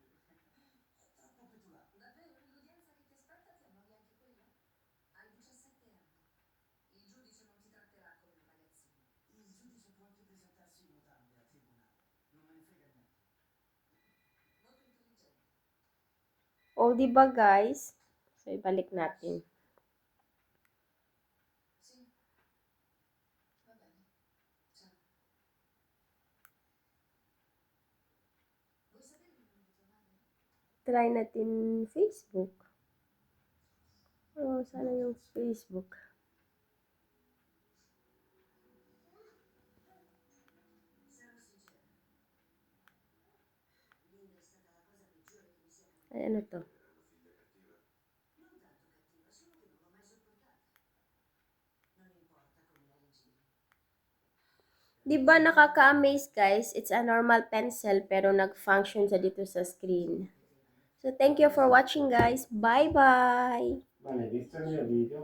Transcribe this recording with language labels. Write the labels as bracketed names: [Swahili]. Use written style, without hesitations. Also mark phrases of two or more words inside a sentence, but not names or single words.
[Italian] È troppo petulante. Davvero? L'udienza che ti aspetta ti annoia anche quella? Hai 17 anni. Il giudice non ti tratterà come un ragazzino. Il giudice può anche presentarsi in mutande a tribunale. Non me ne frega niente. Molto intelligente. [Filipino] O di ba guys? So ibalik natin. [Italian] Sì. Va bene. Ciao. Vuoi sapere il nome di tua madre? [Filipino] Try natin Facebook. Oh, sana yung Facebook. [Italian] Sarò sincera. Linda è stata la cosa peggiore che mi sia capitata. [Filipino] Ay, ano to? [Italian] Non tanto cattiva, solo che non l'ho mai sopportata. Non importa come la rigiri. [Filipino] Di ba nakaka-amaze guys? [English] It's a normal pencil [Filipino] pero nag-function sa dito sa screen. [English] So thank you for watching guys. Bye-bye! [Italian] Ma ne hai visto il mio video?